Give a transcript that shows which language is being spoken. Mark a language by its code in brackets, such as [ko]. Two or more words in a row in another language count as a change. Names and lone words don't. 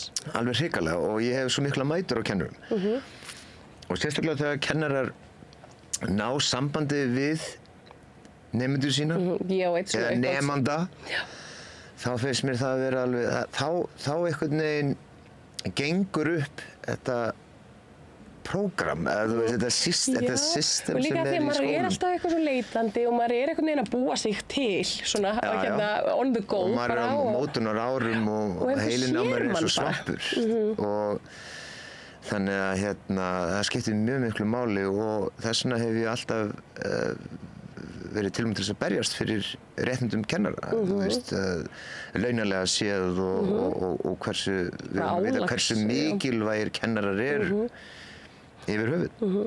[is] Alveg hrikalega og ég hef svo mikla mætur á kennurum. Og sérstaklega þegar kennarar ná sambandi við nemendur sína eða nemanda, þá finnst mér það að vera alveg, þá einhvern veginn gengur upp þetta prógram, eða þetta system sem er í skólum. Og líka því að maður er alltaf eitthvað svo leitandi og maður er einhvern veginn að búa sig til, svona, [en] on the go. [is] Og maður er á mótunar árum og heilin á maður er svo svampur. Og þannig að það skiptir mjög miklu máli og þess vegna hef ég alltaf verið tilbúin til þess að berjast fyrir réttindum kennara, þú veist, launalega séð og hversu mikilvægir kennarar eru yfir höfuð.